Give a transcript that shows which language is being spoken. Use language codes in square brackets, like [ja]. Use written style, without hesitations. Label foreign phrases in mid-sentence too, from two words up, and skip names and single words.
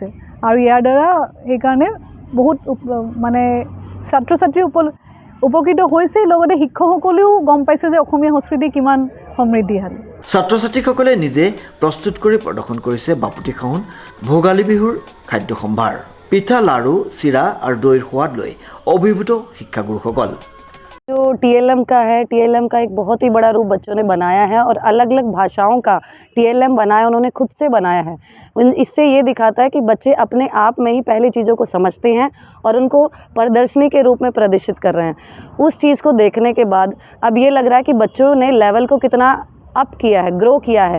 [as] আৰু ইয়াৰ দ্বাৰা সেইকাৰণে বহুত মানে ছাত্ৰ ছাত্ৰী উপকৃত হৈছে, লগতে শিক্ষকসকলেও গম পাইছে যে অসমীয়া সংস্কৃতি কিমান সমৃদ্ধিশালী। ছাত্ৰ ছাত্ৰীসকলে নিজে প্ৰস্তুত কৰি প্ৰদৰ্শন কৰিছে বাপুতি খাহন ভোগালী বিহুৰ খাদ্য সম্ভাৰ। পিঠা, লাড়ু, চিৰা और দৈৰ সোৱাদ লৈ অভিভূত শিক্ষাগুৰুসকল। [hi] जो TLM का है, TLM का एक बहुत ही बड़ा रूप बच्चों ने बनाया है और अलग अलग भाषाओं का TLM बनाया, उन्होंने खुद से बनाया है। इससे ये दिखाता है कि बच्चे अपने आप में ही पहले चीज़ों को समझते हैं और उनको प्रदर्शनी के रूप में प्रदर्शित कर रहे हैं। उस चीज़ को देखने के बाद अब ये लग रहा है कि बच्चों ने लेवल को कितना अप किया है, ग्रो किया है।